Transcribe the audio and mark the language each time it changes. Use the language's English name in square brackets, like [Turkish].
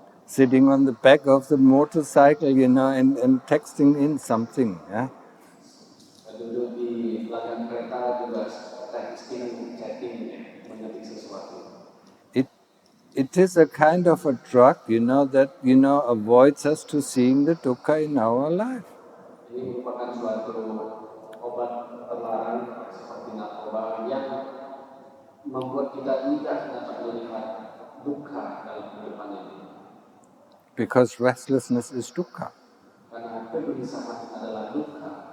[English] Sitting on the back of the motorcycle, and texting in something. Yeah. [Indonesian] Duduk di belakang kereta juga texting, chatting, mengetik sesuatu. [English] It is a kind of a drug, that avoids us to seeing the dukkha in our life. [Indonesian] Ini merupakan suatu obat terlarang seperti narkoba yang membuat kita tidak dapat melihat dukkha dalam kehidupan ini. [English] Because restlessness is dukkha. [Indonesian] Karena kegelisahan adalah dukkha.